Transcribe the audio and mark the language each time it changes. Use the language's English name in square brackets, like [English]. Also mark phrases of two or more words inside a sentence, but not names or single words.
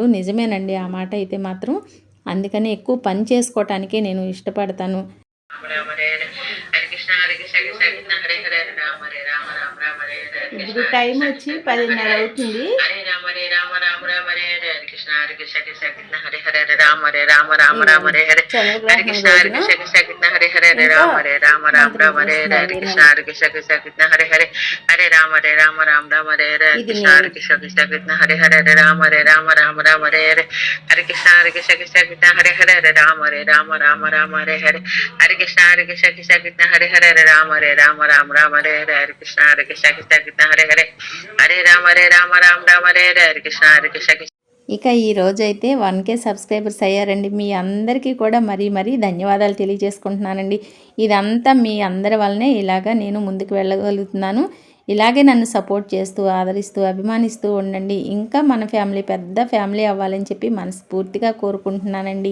[Telugu] నిజమేనండి ఆ మాట అయితే మాత్రం. అందుకని ఎక్కువ పని చేసుకోవటానికే నేను ఇష్టపడతాను. ఇప్పుడు టైం వచ్చి 10:30 అవుతుంది. [Sanskrit] హరే కృష్ణ హరే హరే రామ హరే రామ రామ రామ హరే హరే హరే కృష్ణ హరే కృష్ణ హరే హరే రామ హరే రామ రామ రామ హరే హరే కృష్ణ హరే కృష్ణ హరే హరే హరే రామ రామ రామ హరే హరే కృష్ణ హరే కృష్ణ హరే హరే రామ రామ రామ హరే హరే హరే కృష్ణ హరే కృష్ణ హరే హరే రామ రామ రామ హరే హరే హరే కృష్ణ హరే హరే రామ రామ హరే హరే హరే కృష్ణ హరే కృష్ణ హరే హరే హరే రామ రామ హరే హరే కృష్ణ హరే కృష్ణ. [Telugu] ఇక ఈ రోజైతే 1K సబ్స్క్రైబర్స్ అయ్యారండి. మీ అందరికీ కూడా మరీ ధన్యవాదాలు తెలియజేసుకుంటున్నానండి. ఇదంతా మీ అందరి వల్లనే ఇలాగా నేను ముందుకు వెళ్ళగలుగుతున్నాను. ఇలాగే నన్ను సపోర్ట్ చేస్తూ ఆదరిస్తూ అభిమానిస్తూ ఉండండి. ఇంకా మన ఫ్యామిలీ పెద్ద ఫ్యామిలీ అవ్వాలని చెప్పి మనస్ఫూర్తిగా కోరుకుంటున్నానండి.